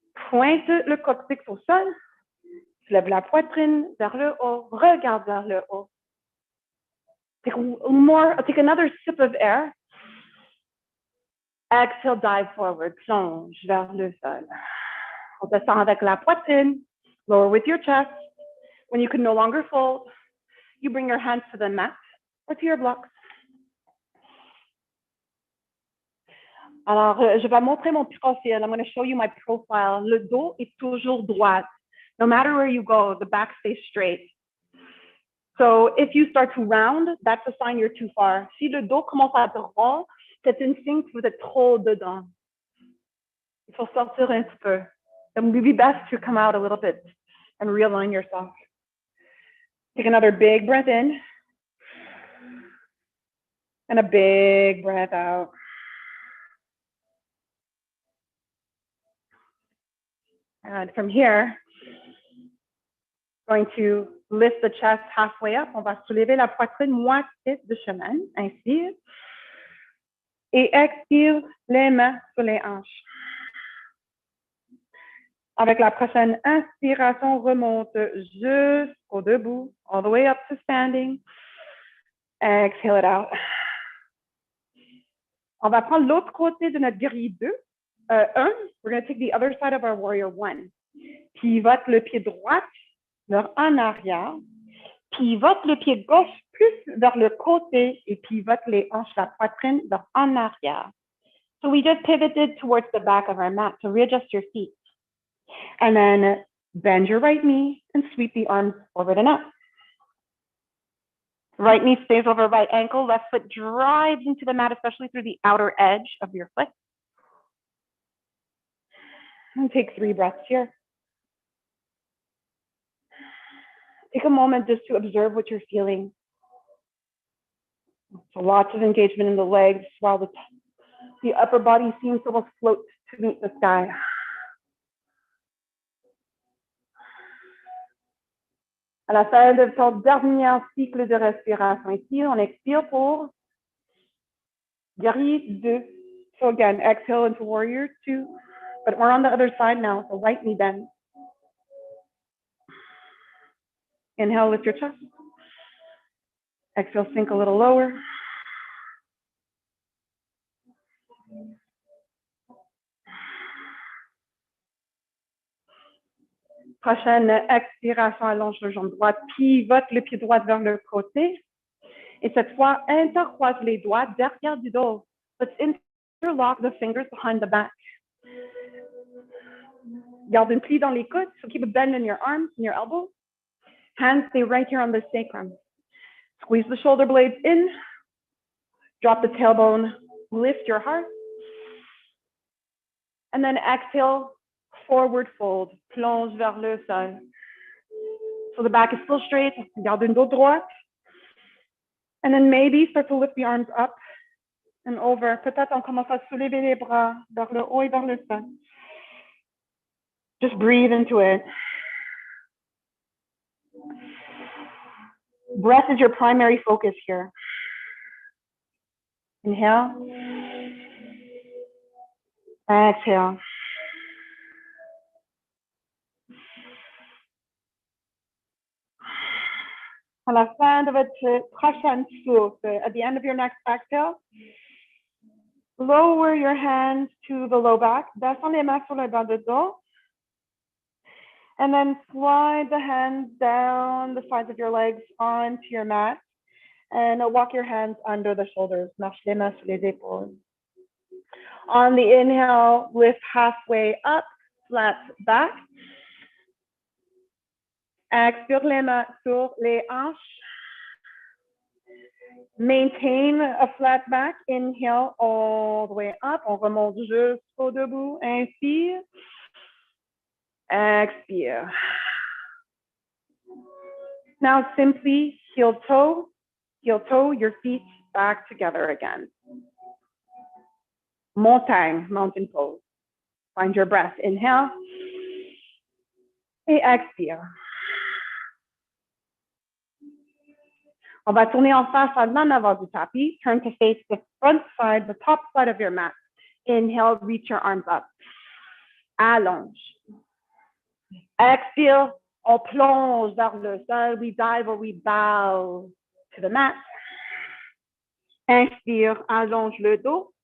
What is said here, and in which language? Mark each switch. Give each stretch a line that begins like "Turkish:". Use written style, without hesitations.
French: Pointe le coccyx au sol, lève la poitrine vers le haut, regarde vers le haut.
English: Take another sip of air. Exhale, dive forward,
French: plonge vers le sol. On descend avec la poitrine,
English: lower with your chest. When you can no longer fold, you bring your hands to the mat or to your blocks.
French: Alors, je vais montrer mon profil.
English: I'm going to show you my profile.
French: Le dos est toujours droit.
English: No matter where you go, the back stays straight. So if you start to round, that's a sign you're too far.
French: Si le dos commence à être rond, c'est un signe que vous êtes trop dedans. Il faut sortir un petit peu.
English: It would be best to come out a little bit and realign yourself. Take another big breath in. And a big breath out. And from here, going to lift the chest halfway up.
French: On va soulever la poitrine moitié de chemin. Inspire. Et expire les mains sur les hanches. Avec la prochaine inspiration, remonte jusqu'au debout,
English: all the way up to standing. Exhale it out.
French: On va prendre l'autre côté de notre guerrier 2.
English: We're going to take the other side of our warrior 1.
French: Pivote le pied droit vers en arrière. Pivote le pied gauche plus vers le côté et pivote les hanches, la poitrine vers en arrière.
English: So we just pivoted towards the back of our mat. So readjust your feet. And then bend your right knee and sweep the arms forward and up. Right knee stays over right ankle. Left foot drives into the mat, especially through the outer edge of your foot. And take 3 breaths here. Take a moment just to observe what you're feeling. So lots of engagement in the legs while the upper body seems to almost float to meet the sky.
French: À la fin de ton dernier cycle de respiration, ici, on expire pour guerrier 2.
English: So again, exhale into warrior 2. But we're on the other side now, so right knee bend. Inhale, lift your chest. Exhale, sink a little lower.
French: Prochaine expiration, allonge le jambe droite, pivote le pied droit vers le côté. Et cette fois, intercroise les doigts derrière du dos.
English: Let's interlock the fingers behind the back.
French: Garde une plie dans les coudes,
English: so keep a bend in your arms and your elbows. Hands stay right here on the sacrum. Squeeze the shoulder blades in. Drop the tailbone, lift your heart. And then exhale, forward fold,
French: plonge vers le sol.
English: So the back is still straight,
French: garde une dos droite.
English: And then maybe start to lift the arms up and over.
French: Peut-être on commence à soulever les bras vers le haut et vers le sol.
English: Just breathe into it. Breath is your primary focus here. Inhale. Exhale.
French: À la fin de votre prochaine souffle,
English: at the end of your next exhale, lower your hands to the low back.
French: Descends les mains sur le bas de dos.
English: And then slide the hands down the sides of your legs onto your mat. And walk your hands under the shoulders.
French: Marche les mains sur les épaules.
English: On the inhale, lift halfway up, flat back.
French: Expire les mains sur les hanches.
English: Maintain a flat back. Inhale all the way up.
French: On remonte jusqu'au debout. Inspire. Expire.
English: Now simply heel toe, your feet back together again. Montagne, mountain pose. Find your breath. Inhale
French: et expire. On va tourner en face en avant du tapis.
English: Turn to face the front side, the top side of your mat. Inhale, reach your arms up.
French: Allonge. Expire, on plonge vers le sol.
English: We dive or we bow to the mat.
French: Inspire, allonge le dos.